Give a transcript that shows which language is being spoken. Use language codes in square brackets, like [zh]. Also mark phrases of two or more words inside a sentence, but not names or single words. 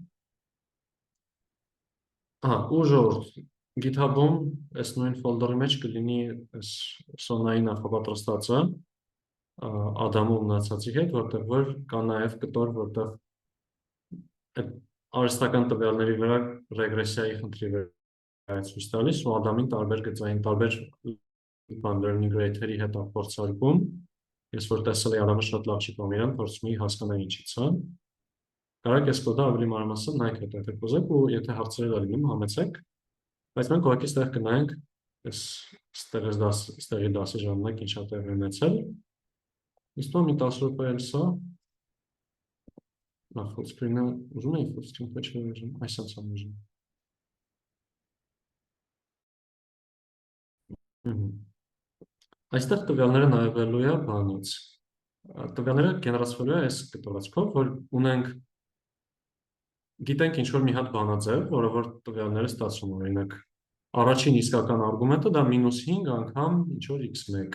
[hy] Ու ժողովուրդ, GitHub-ում այս նույն ֆոլդերի մեջ կլինի այս Սոնայի նախապատրաստածը Ադամու մնացածի հետ, որտեղ որ կա նաև կտոր, որտեղ այդ արհեստական տվյալների վրա ռեգրեսիայի խնդրի վրա է ցույց տալիս ու Ադամին տարբեր գծային, տարբեր [en] learning rate- [hy] երի հետ է փորձարկում։ Ես որ տեսել եմ Ադամը շատ լավ չի պահում իրան, փորձում էի հասկանալ ինչից է։ Կարակ այս կոդը ավելի մանրամասն նայեք հետո կուզեք ու եթե հարցեր լինում համեցեք, բայց մենք ուղղակի ստեղ կնայենք այս ստեղի դասի ժամանակ ինչա տեղի ունեցել։ Իսկ մի 10 րոպե էլ սա [en] full screen- [hy] ը ուզում էի [en] full screen [hy] ոչ էլ ուզում, այսպես եմ ուզում։ Այստեղ տվյալները նայվելու է բանից։ Տվյալները գեներացվելու է այս կտորածքով, որ ունենք գիտենք ինչ-որ մի հատ բանաձև, որը որ տվյալները ստացվում օրինակ առաջին իսկական արգումենտը դա -5 անգամ ինչ-որ x1,